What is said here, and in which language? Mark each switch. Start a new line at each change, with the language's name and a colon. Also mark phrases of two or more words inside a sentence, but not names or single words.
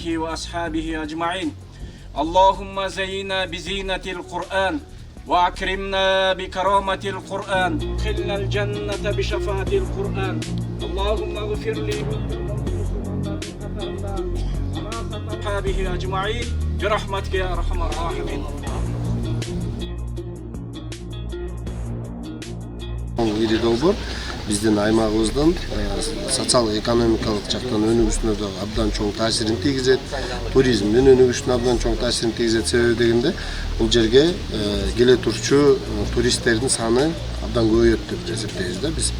Arabic: وأصحابه أجمعين اللهم زينا بزينة القرآن وأكرمنا بكرامة القرآن خلنا الجنة بشفاعة القرآن اللهم اغفر لي وأصحابه أجمعين برحمتك يا أرحم الراحمين.
Kyrgyz: Ири долбоор биздин аймагыбыздын социал-экономикалык жактан өнүгүшүнө да абдан чоң таасирин тийгизет. Туризмдин өнүгүшүнө абдан чоң таасирин тийгизет. Себеби дегенде бул жерге келе турчу туристтердин саны абдан көбөйөт деп эсептейбиз да биз.